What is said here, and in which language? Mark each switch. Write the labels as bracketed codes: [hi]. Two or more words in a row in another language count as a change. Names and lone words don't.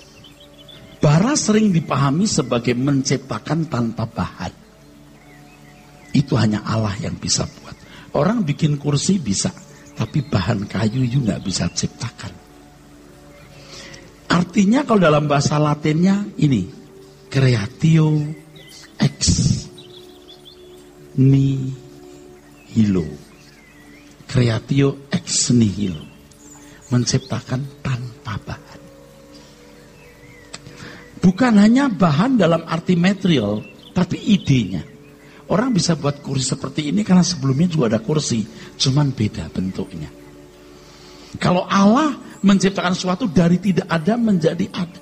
[id] Bara sering dipahami sebagai menciptakan tanpa bahan. Itu hanya Allah yang bisa buat. Orang bikin kursi bisa, tapi bahan kayu juga bisa ciptakan. Artinya kalau dalam bahasa Latinnya ini, [la] creatio ex nihilo. Creatio ex nihilo. [id] Menciptakan tanpa bahan. Bukan hanya bahan dalam arti material, tapi idenya. Orang bisa buat kursi seperti ini karena sebelumnya juga ada kursi, cuman beda bentuknya. Kalau Allah menciptakan sesuatu dari tidak ada menjadi ada.